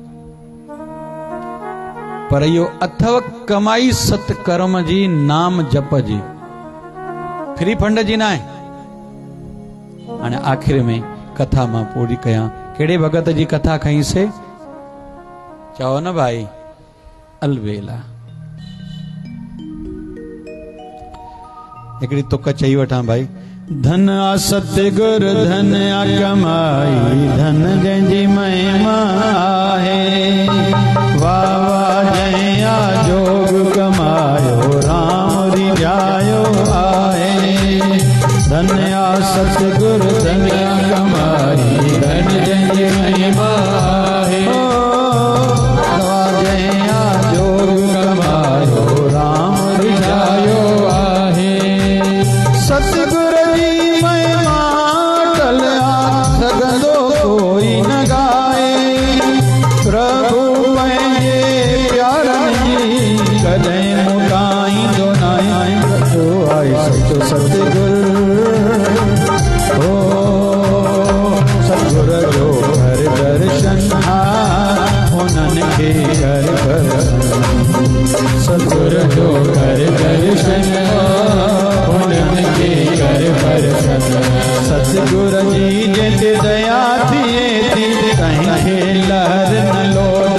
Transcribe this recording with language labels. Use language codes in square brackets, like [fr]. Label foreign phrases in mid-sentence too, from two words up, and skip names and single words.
[sd] पर इहो अथव कमाई सतकर्म जी, नाम जप जी, [en] free fund [sd] जी न आहे। हाणे आख़िर में कथा मां पूरी कयां। कहिड़े भगत जी कथा खईंसे? चओ न भाई, अलवेला। हिकिड़ी तुक चई वठां भाई। धन आ सतगुर धन आ कमाई, धन जंहिंजी महिमा आहे, वाह वाह जंहिं आ जोग कमायो, राम रिझायो आहे। धन आ सतगुर धन आ कमाई, धन जंहिंजी महिमा आहे, वाह जंहिं आ जोग कमायो, राम रिझायो आहे। सतगुर सगंदो कोई न गाए, प्रभु पंहिंजे प्यारनि जी कॾहिं मुकाईंदो न आहे। सचो आहे सचो सतगुर, ओ सतगुर जो घर दर्शन, हुननि खे घर दर्शन, सतगुर जो घर दर्शन, हुननि खे घर दर्शन। सतगुर जी जिते दया थिए थी, कंहिंखे लहर न लोॾो।